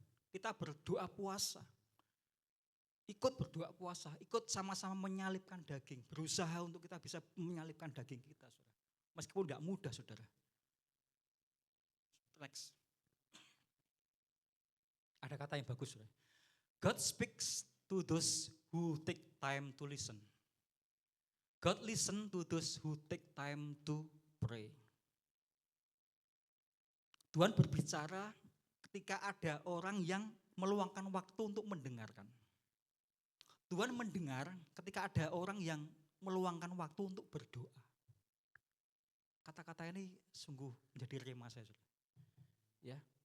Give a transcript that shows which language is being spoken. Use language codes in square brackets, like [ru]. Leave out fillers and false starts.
[id] Kita berdoa puasa. Ikut berdoa puasa, ikut sama-sama menyalipkan daging. Berusaha untuk kita bisa menyalipkan daging kita, saudara. Meskipun enggak mudah, saudara. Next. Ada kata yang bagus, saudara. [en] God speaks to those who take time to listen. God listen to those who take time to pray. [id] Tuhan berbicara ketika ada orang yang meluangkan waktu untuk mendengarkan. Tuhan mendengar ketika ada orang yang meluangkan waktu untuk berdoa. Kata-kata ini sungguh menjadi rema saya. Ya.